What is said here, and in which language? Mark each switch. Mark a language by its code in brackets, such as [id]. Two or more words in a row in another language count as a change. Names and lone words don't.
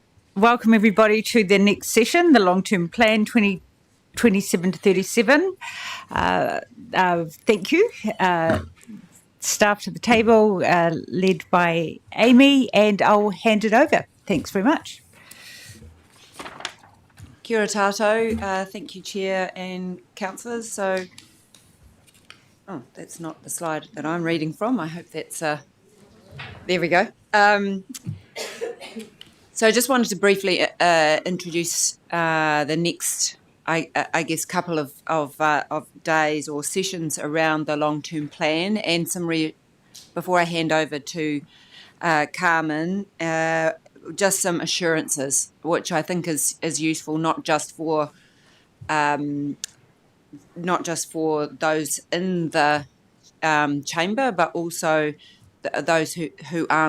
[en] welcome everybody to the next session, the long-term plan 2027 to 37. Thank you. Staff to the table, led by Amy, and I'll hand it over. Thanks very much. [mi] Kia ora tātou. [en] Thank you, Chair and councillors. So, that's not the slide that I'm reading from. I hope that's, there we go. So I just wanted to briefly introduce the next, I guess, couple of days or sessions around the long-term plan, and before I hand over to Carmen, just some assurances, which I think is useful, not just for those in the chamber, but also those who aren't.